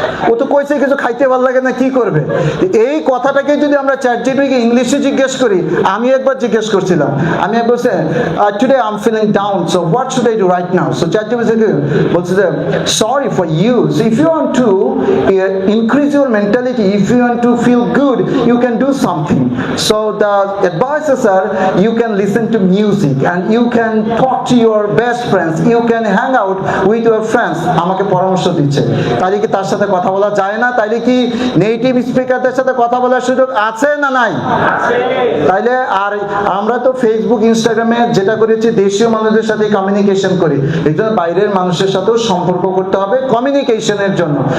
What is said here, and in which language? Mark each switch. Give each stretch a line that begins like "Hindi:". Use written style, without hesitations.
Bangla: ও তো কইছে কিছু খাইতে ভালো লাগে না, কি করবে? এই কথাটাকে যদি আমরা চ্যাট জিপিটিকে ইংলিশে জিজ্ঞেস করি, আমি একবার জিজ্ঞেস করছিলাম, আমি একবার বলছি
English: Today I am feeling down, so what should I do right now?
Bangla: So chat GPT বলছে যে
English: Sorry for you, so if you want to increase your mentality, if you want to feel good, you can do something. So the advices are, you can listen to music and you can talk to your best friends, you can hang out with your friends.
Bangla: আমাকে পরামর্শ দিচ্ছে, তাইলে কি তার সাথে কথা বলা যায় না? তাইলে কি নেটিভ স্পিকারদের সাথে কথা বলার সুযোগ আছে না নাই? তাইলে আর আমরা তো ফেসবুক ইনস্টাগ্রামে যেটা করেছি, দেশীয় মানুষদের সাথে কমিউনিকেশন করি, এই জন্য বাইরের মানুষের সাথেও সম্পর্ক করতে হবে কমিউনিকেশনের জন্য।